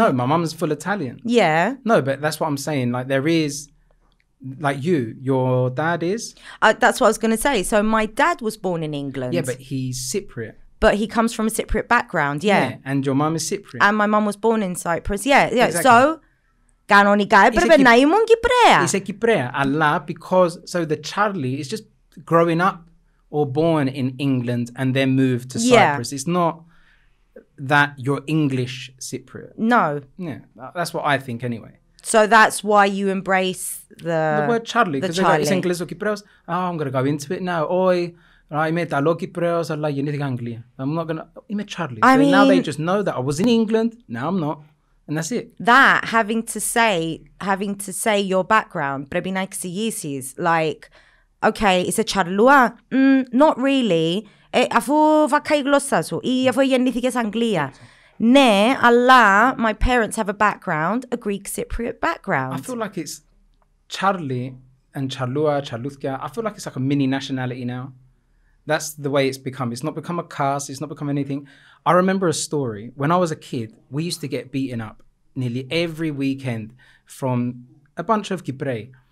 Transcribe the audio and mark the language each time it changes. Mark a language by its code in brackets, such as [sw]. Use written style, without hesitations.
[en] No, my mum's full Italian. Yeah. No, but that's what I'm saying. Like there is, like your dad is. That's what I was going to say. So my dad was born in England. Yeah, but he's Cypriot. But he comes from a Cypriot background, yeah. And your mum is Cypriot. And my mum was born in Cyprus, yeah. Exactly. [el] So, κανονικά έπρεπε να ήμουν Κυπρέα. Είσαι Κυπρέα, αλλά [en] because, so the Charlie is just growing up or born in England and then moved to Cyprus. It's not that you're English Cypriot. No. Yeah, that's what I think anyway. So that's why you embrace the word Charlie, because it's Ingleso Kipreos. I'm going to go into it now. [el] Είμαι Ιταλό Κυπρέος, αλλά γεννήθηκα Αγγλία. [en] I'm not going to... [el] Είμαι Charlie. [en] I mean, now they just know that I was in England, now I'm not. And that's it. That, having to say your background, [el] πρέπει να εξηγήσεις. [en] Like, okay, [el] είσαι [en] Charlua? Not really. [el] Αφού βακάει η γλώσσα σου ή αφού γεννήθηκες Αγγλία. Ναι, αλλά [en] my parents have a background, a Greek Cypriot background. I feel like it's Charlie and Charlua, Charluthia. I feel like it's like a mini nationality now. That's the way it's become. It's not become a caste. It's not become anything. I remember a story. When I was a kid, we used to get beaten up nearly every weekend from a bunch of Kiprei.